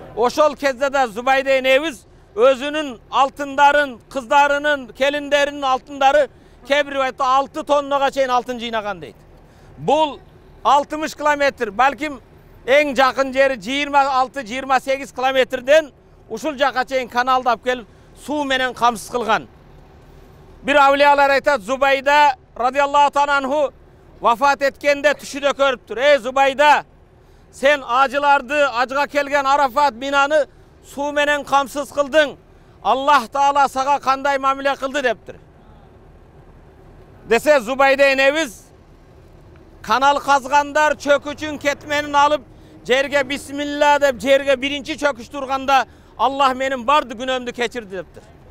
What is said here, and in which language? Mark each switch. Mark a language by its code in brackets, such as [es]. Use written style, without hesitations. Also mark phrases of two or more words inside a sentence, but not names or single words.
[ky] Ошол кезде де Зубайда энебиз өзүнүн алтындарын, кыздарынын, келиндеринин алтындары кебир риваятта 6 тоннага чейин алтын жыйнаган дейди. Бул 60 километр, балким эң жакын жери 26-28 километрден ушул жака чейин каналда алып келип суу менен камсыз кылган. Бир аулиялар айтат, Зубайда [ar] رضي الله تعالى عنه [ky] вафат эткенде түшүндө көрүптүр. Эй Зубайда, сен ажыга келген Арафат, Мина'ны суу менен камсыз кылдың. Аллах Таала сага кандай мамиле кылды дептир. Десе Зубайда энебиз канал казгандар чапкычын кетменин алып жерге бисмиллах деп жерге биринчи чапкыч урганда Аллах менин бардык күнөөмдү кечирди дептир.